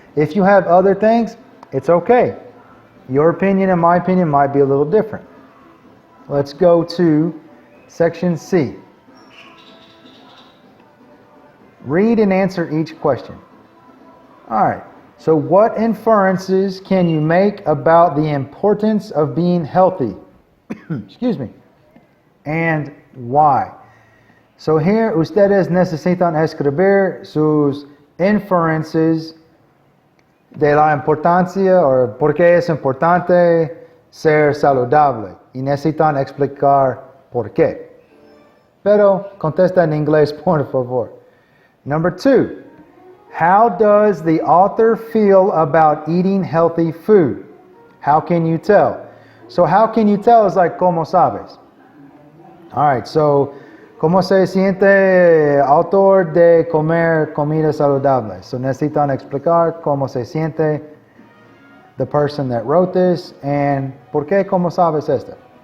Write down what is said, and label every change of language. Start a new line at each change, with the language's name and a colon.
English: If you have other things, it's okay. Your opinion and my opinion might be a little different. Let's go to section C. Read and answer each question. All right. So what inferences can you make about the importance of being healthy? Excuse me. And why? So here
Spanish: ustedes necesitan escribir sus inferences de la importancia o por qué es importante ser saludable. Y necesitan explicar por qué. Pero contesta en inglés, por favor.
English: Number 2. How does the author feel about eating healthy food? How can you tell? So how can you tell is like,
Spanish: ¿cómo sabes?
English: All right, so,
Spanish: ¿cómo se siente autor de comer comida saludable? So necesitan explicar cómo se siente
English: the person that wrote this and
Spanish: ¿por qué cómo sabes esto?